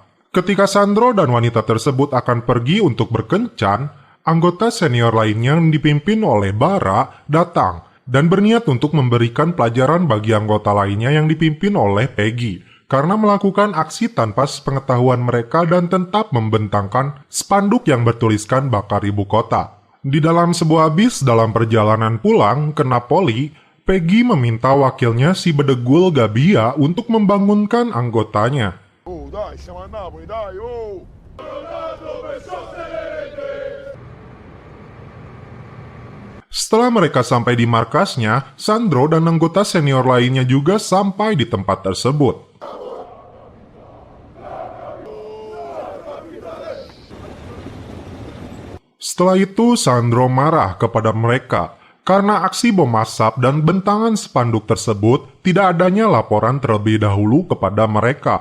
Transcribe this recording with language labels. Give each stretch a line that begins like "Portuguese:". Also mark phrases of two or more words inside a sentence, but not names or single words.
Indonesian: Ketika Sandro dan wanita tersebut akan pergi untuk berkencan, anggota senior lainnya yang dipimpin oleh Bara datang dan berniat untuk memberikan pelajaran bagi anggota lainnya yang dipimpin oleh Peggy karena melakukan aksi tanpa sepengetahuan mereka dan tetap membentangkan spanduk yang bertuliskan bakar ibu kota. Di dalam sebuah bis dalam perjalanan pulang ke Napoli, Peggy meminta wakilnya si bedegul Gabbia untuk membangunkan anggotanya.
Italian: Oh, dai, siamo a Napoli, dai, oh!
Indonesian: Setelah mereka sampai di markasnya, Sandro dan anggota senior lainnya juga sampai di tempat tersebut. Setelah itu, Sandro marah kepada mereka karena aksi bom asap dan bentangan spanduk tersebut tidak adanya laporan terlebih dahulu kepada mereka.